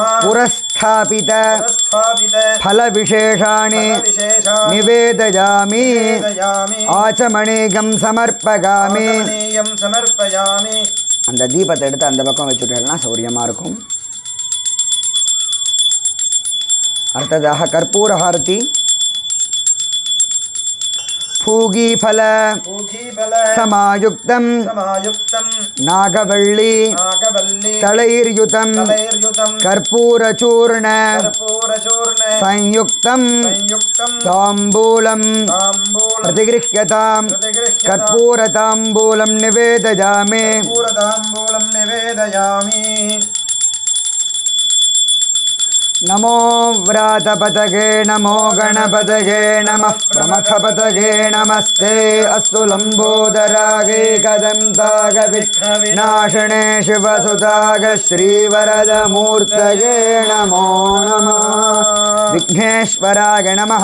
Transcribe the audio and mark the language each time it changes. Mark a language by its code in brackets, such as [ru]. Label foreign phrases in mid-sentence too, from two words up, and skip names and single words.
[sa] पुरस्थापित पुरस्थापित फलविशेषाणि फलविशेषाणि निवेदयामि निवेदयामि आचमनीयं समर्पयामि आचमनीयं समर्पयामि [ta] அந்த தீபத்தை எடுத்து அந்த பக்கம் வச்சுட்டேன்னா சௌரியமாக இருக்கும். அடுத்ததாக கற்பூர ஹாரதி பூகீஃபல [sa] பூகீபல சமாயுக்தம் சமாயுக்தம் நாகவள்ளி நாகவல்லி தளைர்யுதம் தலைர்யுதம் கற்பூரச்சூர்ண கற்பூரச்சூர்ண संयुक्तं संयुक्तं ताम्बूलं ताम्बूलं प्रतिगृह्यतां प्रतिगृह्यतां कर्पूरताम्बूलं निवेदयामि पूरताम्बूलं निवेदयामि नमो व्रातपतगे नमो गणपतगे नमः प्रमथपतगे नमस्ते अस्तु लम्बोदरागे कदन्तागविघ्नविनाशिने शिवसुताग श्रीवरदमूर्तये नमो नमः विघ्नेश्वराय नमः